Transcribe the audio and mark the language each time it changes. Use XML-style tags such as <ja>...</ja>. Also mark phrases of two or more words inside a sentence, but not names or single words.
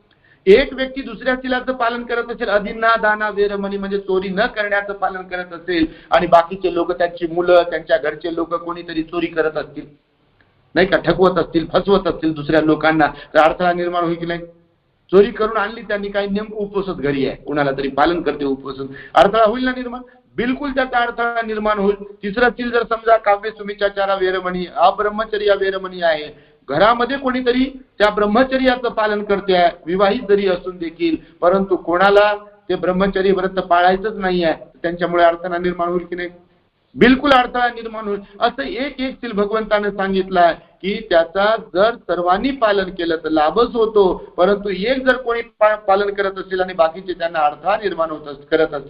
<mr>एक व्यक्ती दुसऱ्या तिलाचं पालन करत असेल,</mr> <pi>अदिन्ना दाना वेरमणी</pi> <mr>म्हणजे चोरी न करण्याचं पालन करत असेल, आणि बाकीचे लोक, त्यांची मुलं, त्यांच्या घरचे लोक कोणीतरी चोरी करत असतील नाही का, ठकवत असतील, फसवत असतील दुसऱ्या लोकांना, तर अडथळा निर्माण होईल की नाही? चोरी करून आणली त्यांनी, काही नेमकं उपोषित घरी आहे, कुणाला तरी पालन करते उपोषित, अडथळा होईल ना निर्माण? बिलकुल त्याचा अडथळा निर्माण होईल. तिसरं सील जर समजा</mr> <pi>काव्य सुमिचाचारा वेरमणी अब्रह्मचर्या वेरमणी</pi> <mr>आहे, घरामध्ये कोणीतरी त्या ब्रह्मचर्याचं पालन करते आहे, विवाहित जरी असून देखील, परंतु कोणाला ते ब्रह्मचर्य व्रत पाळायचंच नाही आहे, त्यांच्यामुळे अडथळा निर्माण होईल की नाही? बिलकुल अडथळा निर्माण होईल. असं एक एक सील भगवंताने सांगितलं आहे की त्याचा जर सर्वांनी पालन केलं तर लाभच होतो, परंतु एक जर कोणी पालन करत असेल आणि बाकीचे त्यांना अडथळा निर्माण करत असतील.</mr>